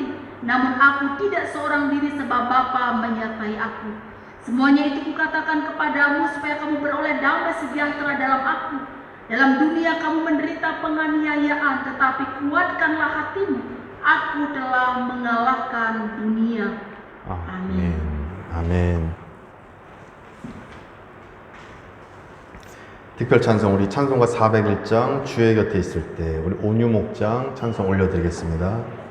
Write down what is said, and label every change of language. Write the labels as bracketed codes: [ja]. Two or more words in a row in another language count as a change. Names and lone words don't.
[id] Namun aku tidak seorang diri sebab Bapa menyertai aku. Semuanya itu kukatakan kepadamu supaya kamu beroleh damai sejahtera dalam aku. Dalam dunia kamu menderita penganiayaan, tetapi kuatkanlah hatimu. Aku telah mengalahkan dunia. Amin. [ko] 아멘. 특별 찬송 우리 찬송가 401장 주의 곁에 있을 때 우리 온유 목장 찬송 올려드리겠습니다.